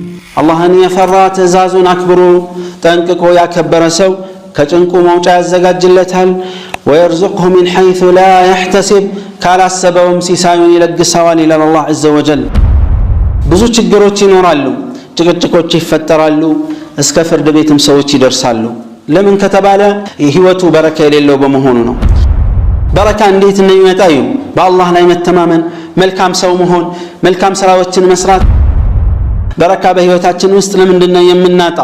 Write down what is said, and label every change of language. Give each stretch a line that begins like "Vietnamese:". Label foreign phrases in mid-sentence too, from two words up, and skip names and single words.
Amharic: አላህን የፈራ ትእዛዙን አክብሮ ጠንቅቆ ያከበረ ሰው ከጭንቁ መውጫ ያዘጋጅለታል።
Arabic: ويرزقه من حيث لا يحتسب
Amharic: ካላሰበውም ሲሳዩን ይለግሰዋል ይላል አላህ
Arabic: عز وجل።
Amharic: ብዙ ችግሮች ይኖራሉ፣ ጭቅጭቆች ይፈጠራሉ፣ እስከ ፍርድ ቤትም ሰዎች ይደርሳሉ። ለምን ከተባለ ህይወቱ በረካ የሌለው በመሆኑ ነው። በረካ እንዴት ነው የሚመጣው? በአላህ ላይ መተማመን፣ መልካም ሰው መሆን፣ መልካም ስራዎችን መስራት። በረካ በህይወታችን ውስጥ ለምንድነው የምናጣው?